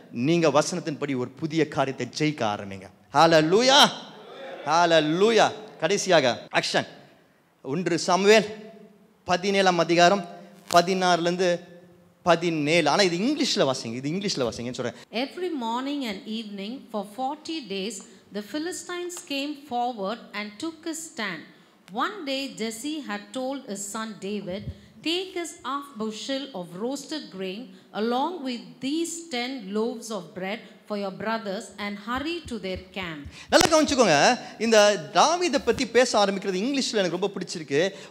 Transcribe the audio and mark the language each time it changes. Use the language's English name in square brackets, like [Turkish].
[Tamil] நீங்கள் வசனத்தின்படி ஒரு புதிய காரியத்தை ஜெயிக்க ஆரம்பிங்க. ஹல்லேலூயா, ஹல்லேலூயா. கடைசியாக ஆக்ஷன். 1 சாமுவேல் 17ஆம் அதிகாரம் 16லேருந்து 17. ஆனால் இது இங்கிலீஷில் வாசிங்கன்னு சொல்கிறேன். [English] Every morning and evening for 40 days the Philistines came forward and took a stand. One day Jesse had told his son David, take his half bushel of roasted grain along with these 10 loaves of bread for your brothers and hurry to their camp. [Tamil] நல்லா கவனிச்சுக்கோங்க, இந்த தாவீதை பற்றி பேச ஆரம்பிக்கிறது இங்கிலீஷில் எனக்கு ரொம்ப பிடிச்சிருக்கு.